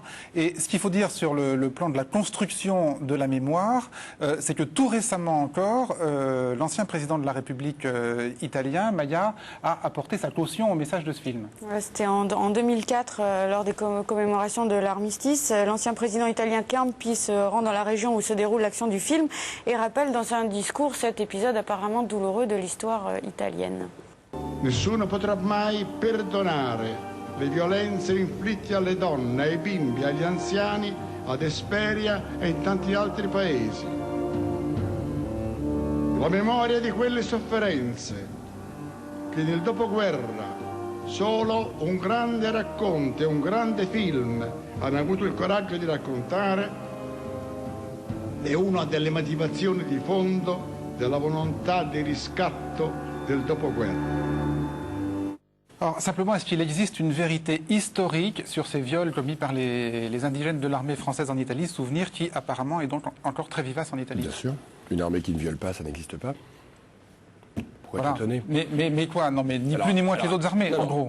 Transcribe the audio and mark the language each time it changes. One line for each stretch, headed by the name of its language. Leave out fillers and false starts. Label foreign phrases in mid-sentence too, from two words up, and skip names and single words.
French: Et ce qu'il faut dire sur le plan de la construction de la mémoire, c'est que tout récemment encore, l'ancien président de la République italien, Maya, a apporté sa caution au message de ce film. C'était en 2004, lors des commémorations de l'armistice. L'ancien président italien Campi se rend dans la région où se déroule l'action du film et rappelle dans un discours cet épisode apparemment douloureux de l'histoire italienne.
Italian: Nessuno potrà mai perdonare le violenze inflitte alle donne, ai bimbi, agli anziani, ad Esperia e in tanti altri paesi. La memoria di quelle sofferenze che nel dopoguerra solo un grande racconto e un grande film hanno avuto il coraggio di raccontare è una delle motivazioni di fondo della volontà di riscatto del dopoguerra.
French: Alors, simplement, est-ce qu'il existe une vérité historique sur ces viols commis par les indigènes de l'armée française en Italie, souvenir qui apparemment est donc encore très vivace en Italie? Bien sûr. Une armée qui ne viole pas, ça n'existe pas. Pourquoi voilà. t'étonner? Mais quoi? Non, mais ni plus ni moins que les autres armées, en gros.